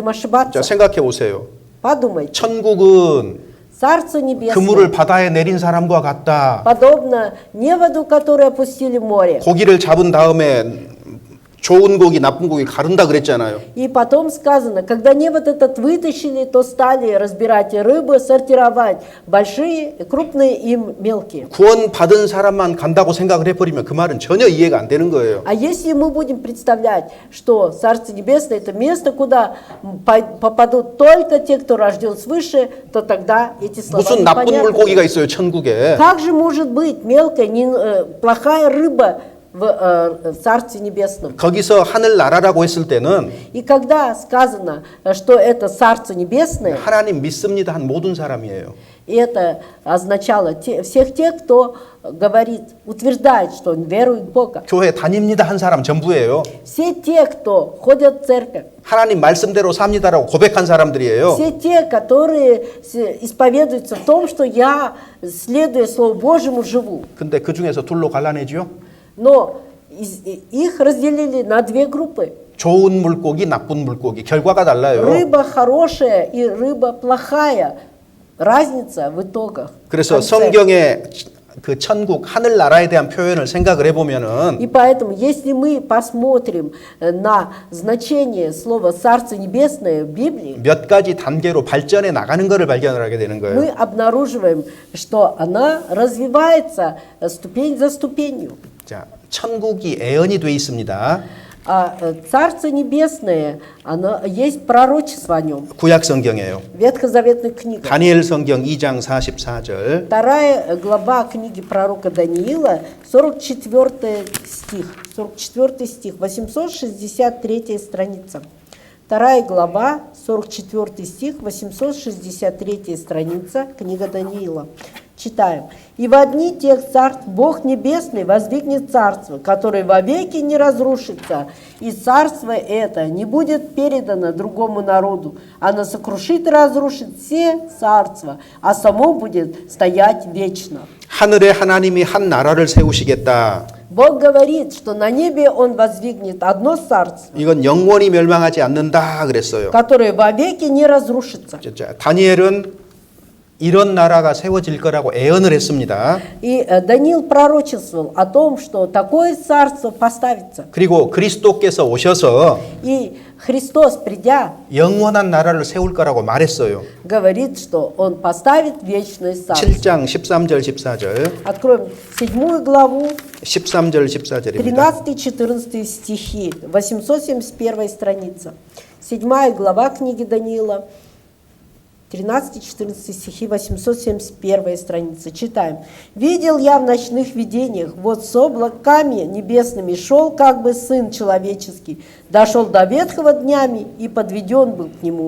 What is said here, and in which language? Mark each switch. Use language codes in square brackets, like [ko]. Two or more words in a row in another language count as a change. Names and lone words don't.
[ko] 자, [ru] ошибаться. [ko] 생각해 보세요. [ru] Подумайте. [ko] 천국은 [ru] Царство [ko] 그물을 [ru] Небесное [ko] 바다에 내린 사람과 같다. [ru] подобно неводу, которую опустили в море. [ko] 고기를 잡은 다음에 좋은 고기, 나쁜 고기 가른다 그랬잖아요. [ru] И потом сказано, когда невод этот вытащили, то стали разбирать рыбы, сортировать большие, крупные и мелкие. [ko] 구원 받은 사람만 간다고 생각을 해버리면 그 말은 전혀 이해가 안 되는 거예요. [ru] А если мы будем представлять, что Царство Небесное – это место, куда попадут только те, кто рожден свыше, то тогда эти слова [ko] 무슨 나쁜 [ru] непонятны. [ko] 물고기가 있어요, 천국에. [ru] Как же может быть мелкая, плохая рыба в Царстве Небесном? [ko] 거기서 하늘나라라고 했을 때는 [ru] И когда сказано, что это Царство Небесное, [ko] 하나님 믿습니다 한 모든 사람이에요. [ru] и это означало всех тех, кто говорит, утверждает, что он верует в Бога. [ko] 교회 다닙니다 한 사람 전부예요. [ru] Все те, кто ходят в церковь, [ko] 하나님 말씀대로 삽니다라고 고백한 사람들이에요. [ru] все те, которые исповедуются в том, что я, следуя Слову Божьему, живу. [ko] 근데 그 중에서 둘로 갈라내죠. [ru] Но их разделили на две группы. [ko] 좋은 물고기, 나쁜 물고기. 결과가 달라요. [ru] Рыба хорошая и рыба плохая. Разница в итогах. [ko] 그래서 [ru] в конце. [ko] 성경의 그 천국, 하늘나라에 대한 표현을 생각을 해보면은 [ru] И поэтому, если мы посмотрим на значение слова «Царство Небесное» в Библии, [ko] 몇 가지 단계로 발전해 나가는 것을 발견을 하게 되는 [ru] мы [ko] 거예요. [ru] обнаруживаем, что она развивается ступень за ступенью. [ko] 자, 천국이 애언이 돼 있습니다. [ru] А Царство Небесное, оно, есть пророчество о нем. [ko] 구약 성경이에요. [ru] Ветхозаветная книга. [ko] 다니엘 성경 2장 44절. [ru] Вторая глава книги пророка Даниила, 44 стих, 863 страница. Вторая глава, 44 стих, 863 страница, книга Даниила. Читаем. «И в одни тех царств Бог Небесный воздвигнет царство, которое вовеки не разрушится, и царство это не будет передано другому народу. Оно сокрушит и разрушит все царства, а само будет стоять вечно». [ko] 하늘에 하나님이 한 나라를 세우시겠다. [ru] Бог говорит, что на небе Он воздвигнет одно царство, [ko] 이건 영원히 멸망하지 않는다 그랬어요. [ru] которое вовеки не разрушится. [ko] 자, 다니엘은 이런 나라가 세워질 거라고 애언을 했습니다. [ru] И Даниил пророчествовал о том, что такое царство поставится. [ko] 그리고 그리스도께서 오셔서 [ru] И Христос, придя, [ko] 영원한 나라를 세울 거라고 말했어요. [ru] говорит, что Он поставит вечное царство. [ko] 7장 13절 14절. [ru] Откроем 7 главу, [ko] 13절 14절입니다. [ru] 13-14 стихи, 871 страница. 7 глава книги Даниила, 13-14 стихи, 871 страница. Читаем. «Видел я в ночных видениях, вот с облаками небесными шел, как бы Сын Человеческий, дошел до ветхого днями и подведен был к Нему.